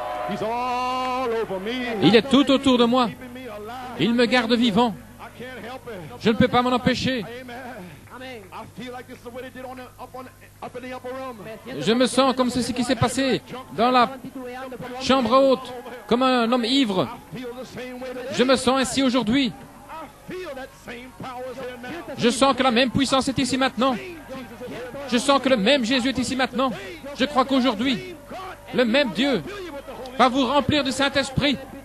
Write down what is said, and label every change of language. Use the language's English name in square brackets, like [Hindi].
[English] He's all over me. [French] Il est tout autour de moi. [English] Keeping me alive. [French] Il me garde vivant. [English] I can't help it. [French] Je ne peux pas m'en empêcher. [English] Amen. I feel like this is what they did up in the upper room. [French] Je me sens comme c'est ce qui s'est passé dans la chambre haute, comme un homme ivre. [English] I feel the same way that [French] Je me sens ainsi aujourd'hui. [English] I feel that same power is here now. [French] Je sens que la même puissance est ici maintenant. Je sens que le même Jésus est ici maintenant. Je crois qu'aujourd'hui, le même Dieu va vous remplir du Saint-Esprit.